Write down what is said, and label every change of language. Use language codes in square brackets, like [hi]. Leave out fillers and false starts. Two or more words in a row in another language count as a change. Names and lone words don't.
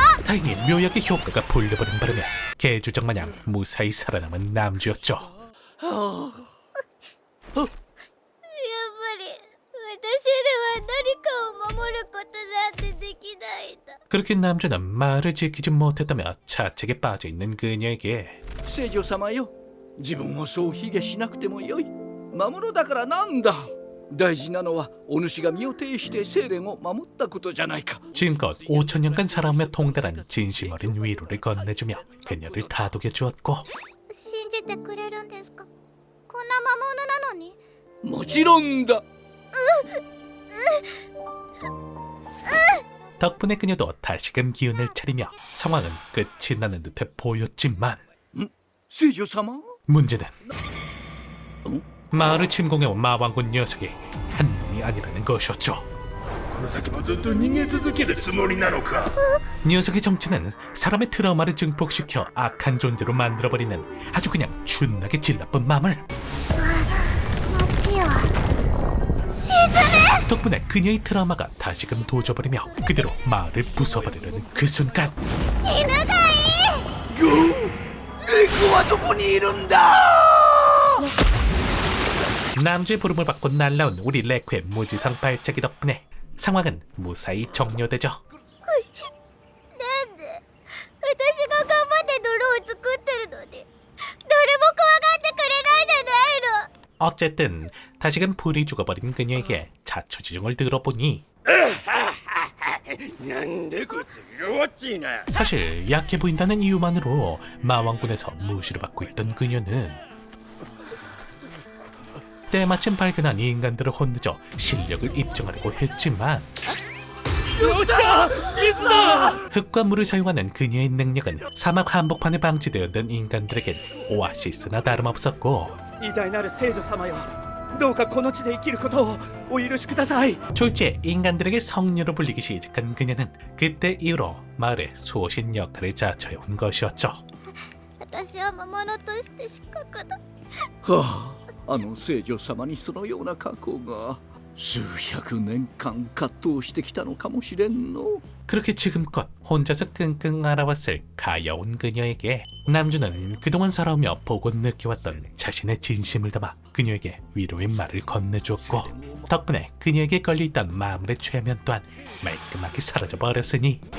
[ko] 다행히 묘약의 효과가 볼려버린 바람에 개주작 마냥 무사히 살아남은 남주였죠. [ja] やっぱり私では何かを守ることなんてできないんだ。 [ko] 그렇게 남주는 말을 지키지 못했다며 자책에 빠져있는 그녀에게 [ja] 聖女様よ、自分をそう卑下しなくてもよい。魔物だからなんだ。大事なのはお主が身を挺して聖蓮を守ったことじゃないか。 [ko] 지금껏 5,000년간 살아오며 통달한 진심 어린 위로를 건네주며 그녀를 다독여 주었고 [ja] 信じてくれるんですか？こんな魔物なのに。もちろんだ。 [ko] 덕분에 그녀도 다시금 기운을 차리며 상황은 끝이 나는 듯해 보였지만 [ja] 聖女様？ [ko] 문제는 마을을 침공해온 마왕군 녀석이 한 놈이 아니라는 것이었죠. [ja] この先もずっと逃げ続けるつもりなのか。 [ko] 녀석의 정체는 사람의 트라우마를 증폭시켜 악한 존재로 만들어버리는 아주 그냥 준나게 질나쁜 마물. [ja] 町よ。 [ko] 덕분에 그녀의 트라우마가 다시금 도져버리며 그대로 마을을 부숴버리려는 그 순간 [ja] 死ぬがいい。レコはどこにいるんだ。 [ko] 남주의 부름을 받고 날라온 우리 레코의 무지성 발차기 덕분에 상황은 무사히 종료되죠. [ja] なんで私が頑張って泥を作ってるのに誰も怖がってくれないじゃないの。 [ko] 어쨌든 다시금 불이 죽어버린 그녀에게 자초지종을 들어보니 [ja] なんでこいつ弱っちいな。 [ko] 사실 약해 보인다는 이유만으로 마왕군에서 무시를 받고 있던 그녀는 때마침 발견한 인간들을 혼내줘 실력을 입증하려고 했지만 흙과 물을 사용하는 그녀의 능력은 사막 한복판에 방치되었던 인간들에겐 오아시스나 다름없었고 [ja] 偉大なる聖女様よ、どうかこの地で生きることをお許しください。 [ko] 졸지에 인간들에게 성녀로 불리기 시작한 그녀는 그때 이후로 마을의 수호신 역할을 자처해온 것이었죠. [ja] 私は魔物として失格だ。はあ、あの聖女様にそのような過去が数百年間葛藤してきたのかもしれんの。 [ko] 그렇게 지금껏 혼자서 끙끙 앓아왔을 가여운 그녀에게 남주는 그동안 살아오며 보고 느껴왔던 자신의 진심을 담아 그녀에게 위로의 말을 건네주었고 덕분에 그녀에게 걸려있던 마음의 최면 또한 말끔하게 사라져버렸으니